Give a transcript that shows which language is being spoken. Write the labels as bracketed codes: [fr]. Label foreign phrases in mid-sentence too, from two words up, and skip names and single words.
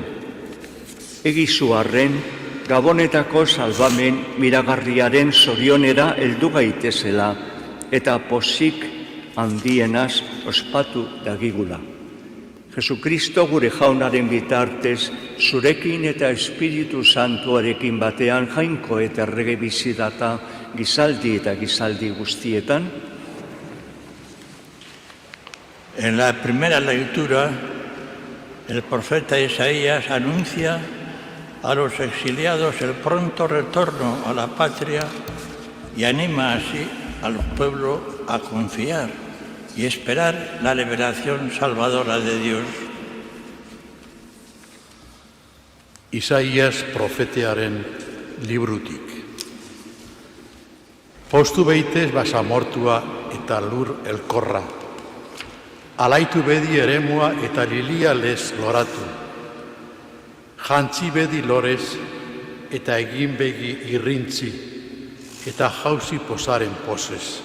[eu] Egizu arren, Gabonetako salbamen miragarriaren zorionera heldu gaitezela eta pozik handienaz ospatu dagigula. Jesukristo gure jaunaren bitartez, zurekin eta Espiritu Santuarekin batean jainko eta errege bizidata gizaldi eta gizaldi guztietan. [es] En la primera lectura, el profeta Isaías anuncia a los exiliados el pronto retorno a la patria y anima así al pueblo a confiar y esperar la liberación salvadora de Dios. [eu] Isaías profetearen librutik. Postu beitez basamortua eta lur elkorra. Alaitu bedi eremua eta lilia lez loratu. Jantzi bedi lorez eta egin begi irrintzi eta jauzi posaren posez.